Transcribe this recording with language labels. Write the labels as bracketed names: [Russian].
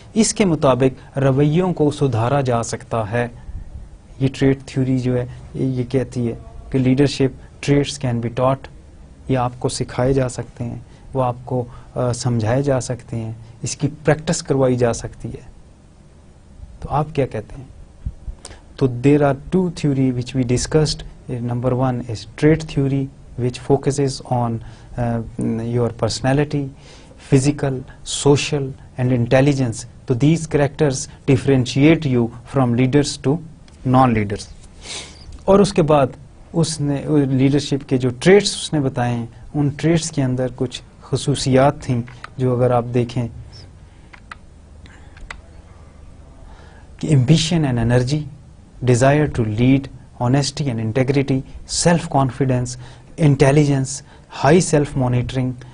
[Urdu] اس کے مطابق رویوں کو سدھارا جا سکتا ہے. یہ ٹریٹ تھیوری جو ہے یہ کہتی ہے کہ [English] leadership traits can be taught, [Urdu] یہ آپ کو سکھائے جا سکتے ہیں, وہ آپ کو سمجھائے جا سکتے ہیں, اس کی پریکٹس کروائی جا سکتی ہے. تو آپ کیا کہتے ہیں؟ تو [English] There are two theory which we discussed. Number 1 is trait theory which focuses on your personality, physical, social and intelligence. So these characters differentiate you from leaders to non-leaders. [Urdu] اور اس کے بعد اس نے لیڈرشپ کے جو ٹریٹس اس نے بتائے ہیں, ان traits کے اندر کچھ خصوصیات تھیں جو اگر آپ دیکھیں کہ [English] ambition and energy, desire to lead, honesty and integrity, self-confidence, intelligence, high self-monitoring,